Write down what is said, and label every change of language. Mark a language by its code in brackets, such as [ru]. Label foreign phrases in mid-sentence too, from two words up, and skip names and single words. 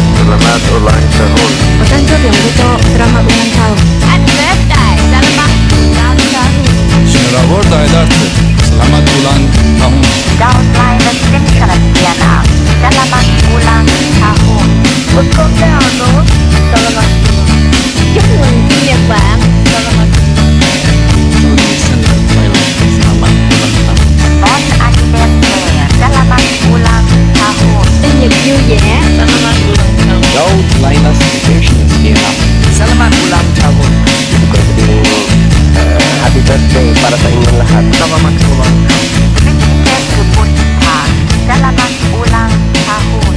[id] Selamat ulang tahun. [ja] お誕生日おめでとう。 [id] Selamat ulang tahun. [en] Happy birthday, [id] selamat ulang tahun. Selamat Aidatu, selamat ulang tahun. Daud Linus Vincent Vietnam, selamat ulang tahun. [vi] Pagkakano, selamat chúc mừng sinh nhật bạn. [id] Selamat. Selamat ulang tahun. [fr] Bon anniversaire, [id] selamat ulang tahun. [vi] Sinh nhật vui vẻ. [id] Selamat ulang tahun. Daud Linus Vietnam. Selamat ulang tahun. [en] Happy birthday [tl] para sa inyong lahat. [id] Selamat ulang tahun. Vincent Geburtstag, selamat ulang tahun.